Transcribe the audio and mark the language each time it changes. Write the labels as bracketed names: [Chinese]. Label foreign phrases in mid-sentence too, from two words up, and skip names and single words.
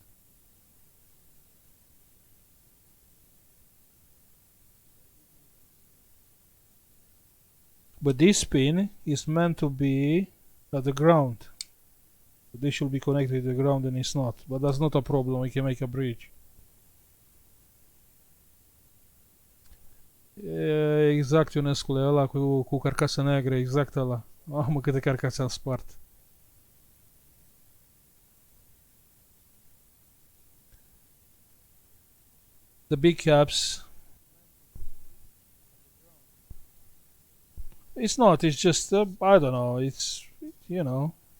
[English] But this pin is meant to be at the ground. This should be connected to the ground and it's not. But that's not a problem, we can make a bridge. [Romanian] Exact, Ionescule, ăla cu carcasă neagră, exact ăla. Mamă, câte carcase am spart. [English] The big caps. It's not, it's just, I don't know, it's, you know.